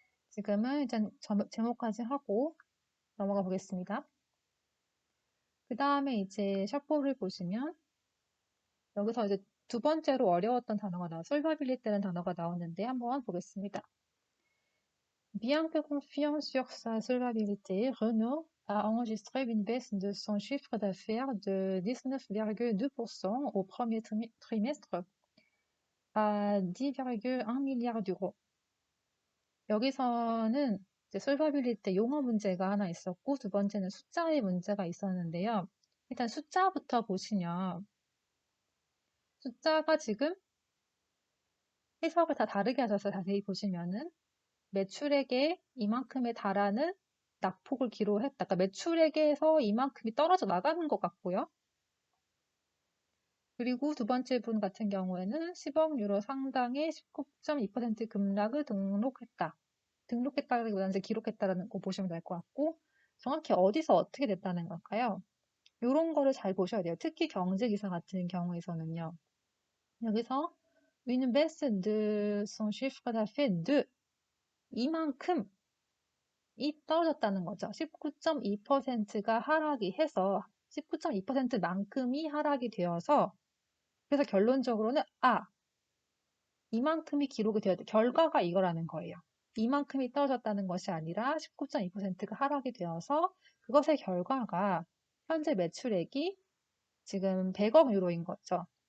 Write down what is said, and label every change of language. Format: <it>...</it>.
<ko>지금은 일단 제목까지 하고 넘어가 보겠습니다. 그 다음에 이제 셔포를 보시면 여기서 이제 두 번째로 어려웠던 단어가 솔바빌리티라는 단어가 나오는데 한번 보겠습니다.</ko> <fr>Bien que confiant sur sa solvabilité, Renault a enregistré une baisse de son chiffre d'affaires de 19,2% au premier trimestre à 10,1 milliards d'euros.</fr> <ko>여기서는 이제 솔바빌리티 용어 문제가 하나 있었고 두 번째는 숫자의 문제가 있었는데요. 일단 숫자부터 보시면 숫자가 지금 해석을 다 다르게 하셔서 자세히 보시면은 매출액에 이만큼에 달하는 낙폭을 기록했다. 그러니까 매출액에서 이만큼이 떨어져 나가는 것 같고요. 그리고 두 번째 분 같은 경우에는 10억 유로 상당의 19.2% 급락을 등록했다. 등록했다기보다는 이제 기록했다라는 거 보시면 될 것 같고 정확히 어디서 어떻게 됐다는 걸까요? 이런 거를 잘 보셔야 돼요. 특히 경제기사 같은 경우에서는요. 여기서</ko> <fr>une baisse de son chiffre d'affaires de</fr> <ko>이만큼 이 떨어졌다는 거죠. 19.2%가 하락이 해서 19.2%만큼이 하락이 되어서 그래서 결론적으로는 이만큼이 기록이 되어야 돼. 결과가 이거라는 거예요. 이만큼이 떨어졌다는 것이 아니라 19.2%가 하락이 되어서 그것의 결과가 현재 매출액이 지금 100억 유로인 거죠.</ko>